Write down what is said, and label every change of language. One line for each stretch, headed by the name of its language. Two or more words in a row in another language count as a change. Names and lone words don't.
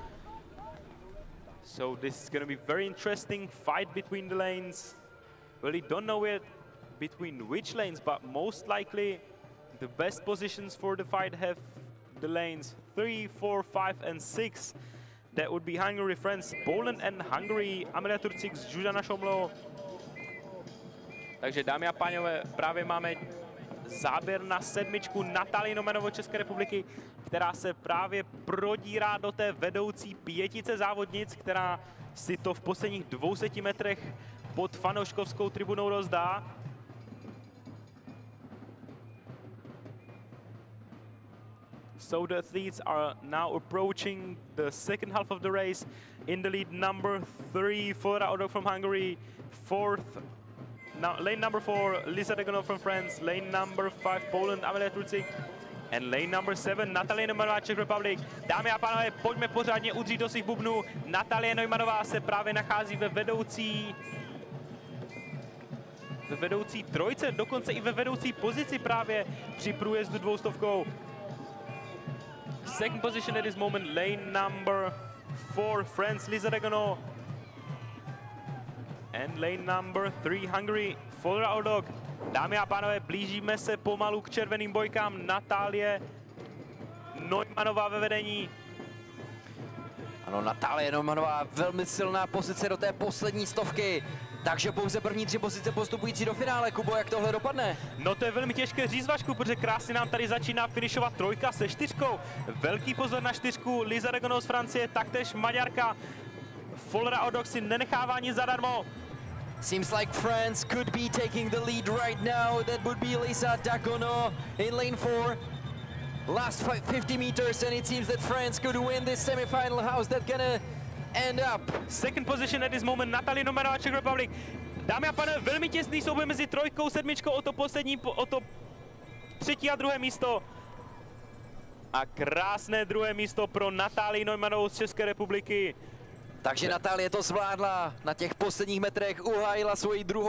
English: So this is going to be very interesting fight between the lanes. Really don't know yet between which lanes, but most likely the best positions for the fight have the lanes 3, 4, 5 and 6. That would be Hungary, France, Poland and Hungary, Amelia Turcik, Zuzana Šomlo.
Czech: Takže dámy a pánové, právě máme záběr na 7. Natalii Nomenovo České republiky, která se právě prodírá do té vedoucí 5 závodnic, která si to v posledních 200 metrech pod fanouškovskou tribunou rozdá.
English: So the athletes are now approaching the second half of the race. In the lead, number 3, Flora Ordog from Hungary. 4th, now lane number 4, Lisa Dagano from France. Lane number 5, Poland, Amelia Turcik. And lane number 7, Natalie Neumannová, Czech Republic.
Czech: Dámy a pánové, pojďme pořádně udřít do svých bubnů. Natalie Neumannová se právě nachází ve vedoucí trojce, dokonce i ve vedoucí pozici právě při průjezdu 200.
English: Second position at this moment, lane number 4, France, Lisa Dagano. And lane number 3, Hungary, Flora Ordog.
Czech: Dámy a pánové, blížíme se pomalu k červeným bojkám. Natálie Neumannová ve vedení. Ano, Natálie Neumannová, velmi silná pozice do té poslední 100. Takže pouze první 3 pozice postupující do finále. Kubo, jak tohle dopadne? No to je velmi těžké říct, Vašku, protože krásně nám tady začíná finišovat 3 se 4. Velký pozor na 4, Lisa Dagano z Francie, taktéž Maďarka. Flora Ordog si nenechává nic zadarmo.
English: Seems like France could be taking the lead right now. That would be Lisa Dagano in lane 4. Last 50 meters and it seems that France could win this semifinal. How's that gonna end up? Second position at this moment, Natalie Neumannová, Czech Republic.
Czech: Dámy a pánové, velmi těsný souboj mezi 3, 7 o to poslední, o to 3. a 2. místo. A krásné 2. místo pro Natálii Neumannovou z České republiky. Takže Natálie to zvládla, na těch posledních metrech uhájila svoji 2.